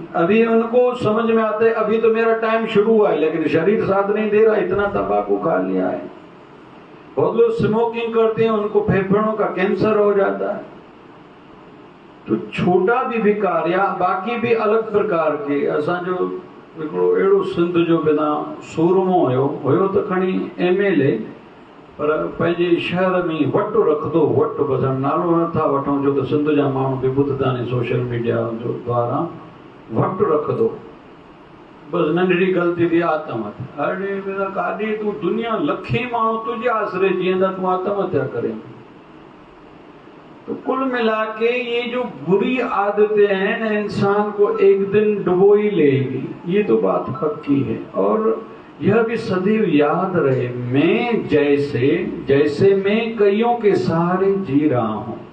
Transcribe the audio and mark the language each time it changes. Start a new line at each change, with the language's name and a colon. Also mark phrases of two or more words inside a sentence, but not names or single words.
Hindi: अभी उनको समझ में आता है अभी तो मेरा टाइम शुरू हुआ है, लेकिन शरीर साथ नहीं दे रहा, इतना तंबाकू खा लिया है। बहुत लोग स्मोकिंग करते हैं, उनको फेफड़ों का कैंसर हो जाता है। तो छोटा भी विकार या बाकी भी अलग प्रकार के,
Sindhi: असां जो हिकिड़ो अहिड़ो सिंध जो बिना सूरमो हुयो त खणी MLA, पर पंहिंजे शहर में वटु रखंदो, वटु बसि नालो नथा वठूं जो त सिंध जा माण्हू बि ॿुधंदा आहिनि
English: social media
Sindhi: जो द्वारा। वटु रखंदो, बसि नंढड़ी ग़लती थी आत्महत्या। अरे बेटा काॾे तूं, दुनिया लखे माण्हू तुंहिंजे आसरे जीअंदा, तूं आत्महत्या करे।
Hindi: तो कुल मिला के ये जो बुरी आदतें हैं ना, इंसान को एक दिन डुबो ही लेगी, ये तो बात पक्की है। और यह भी सदैव याद रहे, मैं जैसे मैं कईयों के सहारे जी रहा हूं।